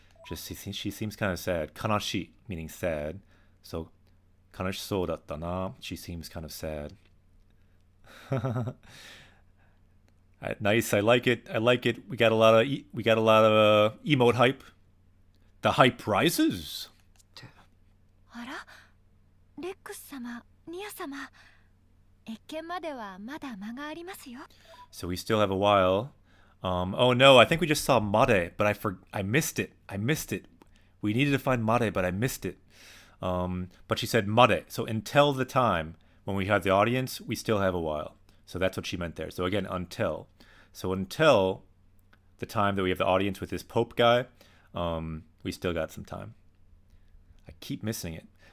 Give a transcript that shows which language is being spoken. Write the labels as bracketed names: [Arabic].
[English] Just she seems kind of sad. Kanashi meaning sad. So [Japanese] kanashisou datta na. [English] She seems kind of sad. Nice. I like it. I like it. We got a lot of emote hype. The hype rises. [Japanese] あら、レックス様、ニア様、謁見まではまだ間がありますよ。 [English] So we still have a while. Oh no, I think we just saw Mare, but I missed it. I missed it. We needed to find Mare, but I missed it. But she said Mare. So until the time when we have the audience, we still have a while. So that's what she meant there. So again, until. So until the time that we have the audience with this Pope guy, we still got some time. I keep missing it.